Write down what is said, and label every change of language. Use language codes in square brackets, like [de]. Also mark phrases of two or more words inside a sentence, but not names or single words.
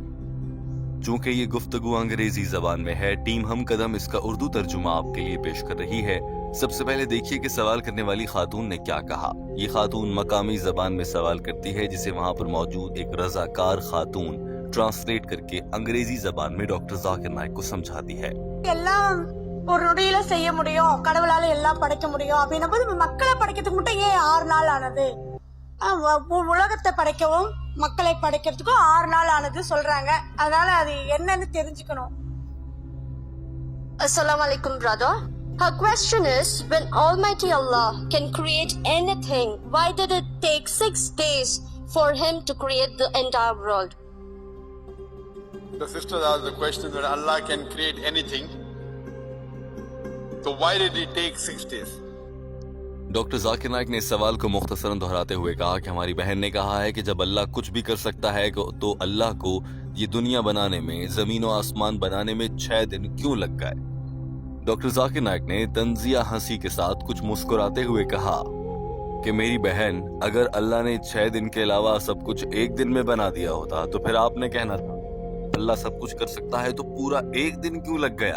[ur] چونکہ یہ گفتگو انگریزی زبان میں ہے، ٹیم ہم قدم اس کا اردو ترجمہ آپ کے لیے پیش کر رہی ہے۔ سب سے پہلے دیکھیے کہ سوال کرنے والی خاتون نے کیا کہا۔ یہ خاتون مقامی زبان میں سوال کرتی ہے جسے وہاں پر موجود ایک رضاکار خاتون ٹرانسلیٹ کر کے انگریزی زبان میں ڈاکٹر ذاکر نائک کو سمجھاتی ہے۔ [ta] எல்லாம் ஒரு நொடியில செய்ய முடியும், கடவுளால எல்லாம் படைக்க முடியும் அப்படின்னும் போது மக்களை படைக்கிறதுக்கு மட்டும் ஏன் 6 நாள் ஆனது? உலகத்தை படைக்கவும் மக்களை படைக்கிறதுக்கும் 6 நாள் ஆனது சொல்றாங்க. அதனால அது என்னன்னு தெரிஞ்சுக்கணும். [ar] السلام عليكم, [en] brother. Her question is, when Almighty Allah can create anything, why did it take 6 days for Him to create the entire world? The sister asked the question that Allah can create anything. So why did it take 6 days? [ur] ڈاکٹر ذاکر نائک نے اس سوال کو مختصراً دہراتے ہوئے کہا کہ ہماری بہن نے کہا ہے کہ جب اللہ کچھ بھی کر سکتا ہے تو اللہ کو یہ دنیا بنانے میں، زمین و آسمان بنانے میں 6 دن کیوں لگ گئے؟ ڈاکٹر ذاکر نائک نے طنزیہ ہنسی کے ساتھ کچھ مسکراتے ہوئے کہا کہ میری بہن، اگر اللہ نے 6 دن کے علاوہ سب کچھ ایک دن میں بنا دیا ہوتا تو پھر آپ نے کہنا تھا اللہ سب کچھ کر سکتا ہے تو پورا ایک دن کیوں لگ گیا؟